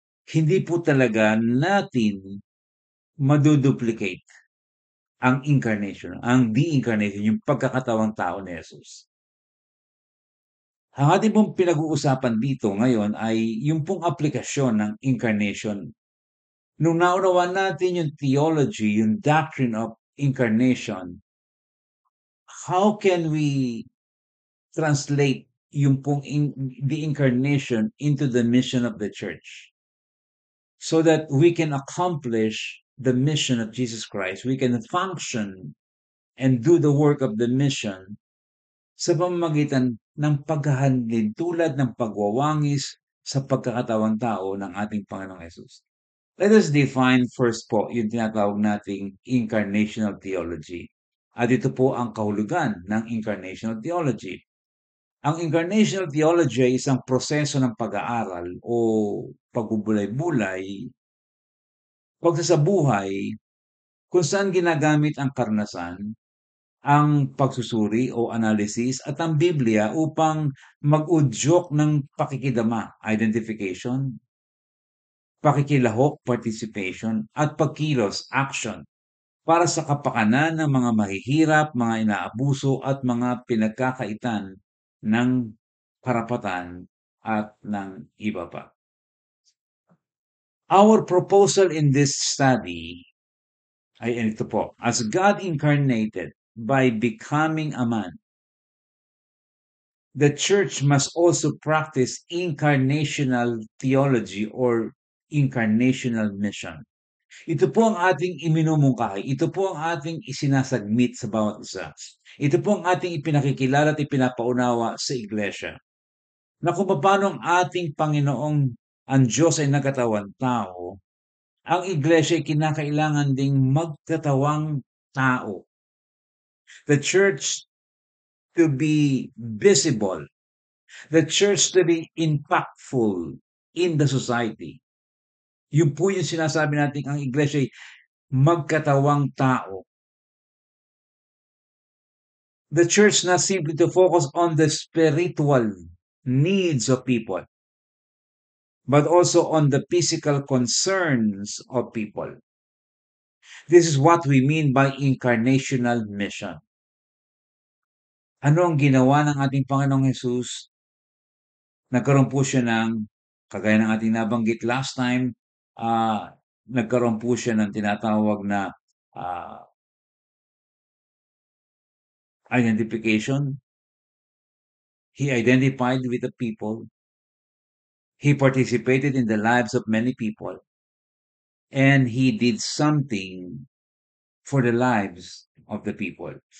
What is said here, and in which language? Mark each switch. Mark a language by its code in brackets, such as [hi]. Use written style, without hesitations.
[tl] Hindi po talaga natin maduduplicate ang incarnation, ang the incarnation, yung pagkakatawang tao ni Jesus. Ang ating pong pinag-uusapan dito ngayon ay yung pong aplikasyon ng incarnation. Nung naunawaan natin yung [en] theology, yung doctrine of incarnation, how can we translate [tl] yung pong [en] the incarnation into the mission of the church so that we can accomplish the mission of Jesus Christ? We can function and do the work of the mission [tl] sa pamamagitan ng paghahandin tulad ng pagwawangis sa pagkakatawang tao ng ating Panginoong Hesus. [en] Let us define first [tl] po yung tinatawag nating [en] incarnational theology. [tl] At ito po ang kahulugan ng incarnational theology. Ang incarnational theology ay isang proseso ng pag-aaral o pagbubulay-bulay, pagsasabuhay, kung saan ginagamit ang karanasan, ang pagsusuri o analysis at ang Biblia upang mag-udyok ng pakikidama, identification, pakikilahok, participation, at pagkilos, action, para sa kapakanan ng mga mahihirap, mga inaabuso, at mga pinagkakaitan ng karapatan at ng iba pa. [en] Our proposal in this study [tl] ay ito po: [en] as God incarnated by becoming a man, the church must also practice incarnational theology or incarnational mission. [tl] Ito po ang ating iminumungkahi, ito po ang ating isinasagmit sa bawat isa. Ito po ang ating ipinakikilala at ipinapaunawa sa iglesia, na kung papaano ang ating Panginoong ang Diyos ay nagkatawang tao, ang iglesia ay kinakailangan ding magkatawang tao. [en] The church to be visible, the church to be impactful in the society. [tl] Yun po yung sinasabi natin ang iglesia ay magkatawang tao. [en] The church not simply to focus on the spiritual needs of people, but also on the physical concerns of people. This is what we mean by incarnational mission. [tl] Ano ang ginawa ng ating Panginoong Jesus? Nagkaroon po siya ng, kagaya ng ating nabanggit [en] last time, [tl] nagkaroon po siya ng tinatawag na identification. [en] He identified with the people. He participated in the lives of many people. And he did something for the lives of the people.